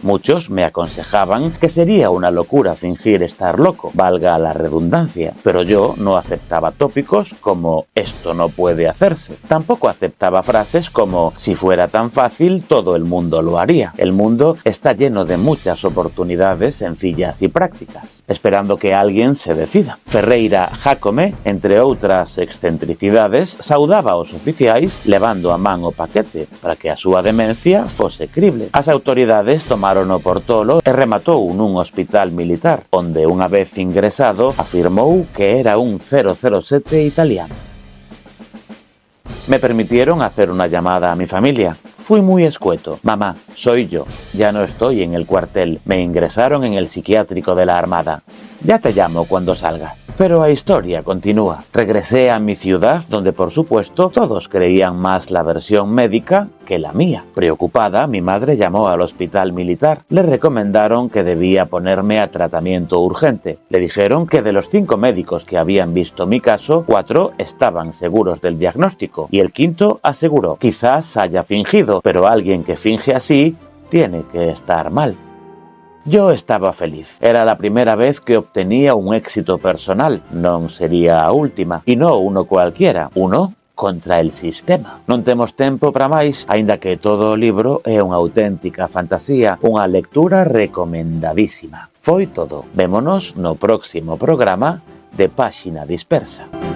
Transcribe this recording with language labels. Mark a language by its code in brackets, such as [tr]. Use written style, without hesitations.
[es] Muchos me aconsejaban que sería una locura fingir estar loco, valga la redundancia, pero yo no aceptaba tópicos como «esto no puede hacerse». Tampoco aceptaba frases como «si fuera tan fácil, todo el mundo lo haría». El mundo está lleno de muchas oportunidades sencillas y prácticas, esperando que alguien se decida. [gl] Ferreira Jácome, entre outras excentricidades, saudaba aos oficiais levando a man o paquete para que a súa demencia fose crible. As autoridades tomárono por tolo e rematou nun hospital militar, onde unha vez ingresado afirmou que era un 007 italiano. [es] Me permitieron hacer una llamada a mi familia. Fui muy escueto. Mamá, soy yo. Ya no estoy en el cuartel. Me ingresaron en el psiquiátrico de la Armada. Ya te llamo cuando salga. Pero la historia continúa. Regresé a mi ciudad, donde por supuesto todos creían más la versión médica que la mía. Preocupada, mi madre llamó al hospital militar. Le recomendaron que debía ponerme a tratamiento urgente. Le dijeron que de los 5 médicos que habían visto mi caso, 4 estaban seguros del diagnóstico y el 5º aseguró: quizás haya fingido, pero alguien que finge así tiene que estar mal. Yo estaba feliz. Era la primera vez que obtenía un éxito personal. [gl] Non sería a última. E non [es] uno cualquiera. Uno contra el sistema. [gl] Non temos tempo para máis, aínda que todo o libro é unha auténtica fantasía, unha lectura recomendadísima. Foi todo. Vémonos no próximo programa de Páxina Dispersa.